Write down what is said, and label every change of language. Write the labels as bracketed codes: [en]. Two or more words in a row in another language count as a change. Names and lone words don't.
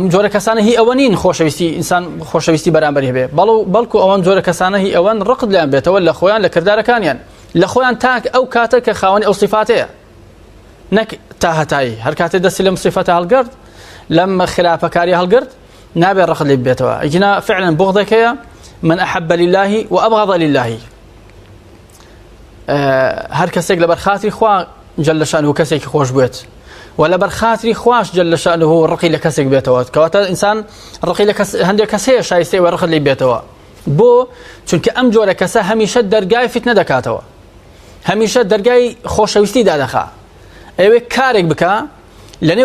[ckb] جۆرە کەسانە هی ئەوە نین خۆشەویستی ئینسان خۆشەویستی بەرامبەری هەبێ بەڵکو ئەوەن جۆرە کەسانە هی ئەوەن ڕقت لیان بێتەوە لە خۆیان لە کردارەکانیان لە خۆیان تاک ئەو کاتە کە خاوەنی ئەو صفاتەیە نەک تا هەتایی هەر کاتێ دەستی لەم صفەتە هەڵگرت لەم خراپەکاری هەڵگرت نابێ ڕقت لێ بێتەوە ئیجنا فعلا بغضەکەیە [ar] من أحب لله وأبغض لله [ckb] هەر کەسێک لەبەر خاتری خوا [ar] جل شأنه [ckb] کەسێکی خۆش بێت و لەبەر خاتری خواش [ar] جل شأنه [ckb] ڕقی لە کەسێک بێتەوە کەواتە ئینسان ڕقی لە هەندێک کەس هەیە شایستەی و ڕقت لێ بێتەوە بۆ چونکە ئەم جۆرە کەسە هەمیشە دەرگای فتنە دەکاتەوە هەمیشە دەرگای خۆشەویستی دادەخا ئەوێ کارێک بکە لە نێو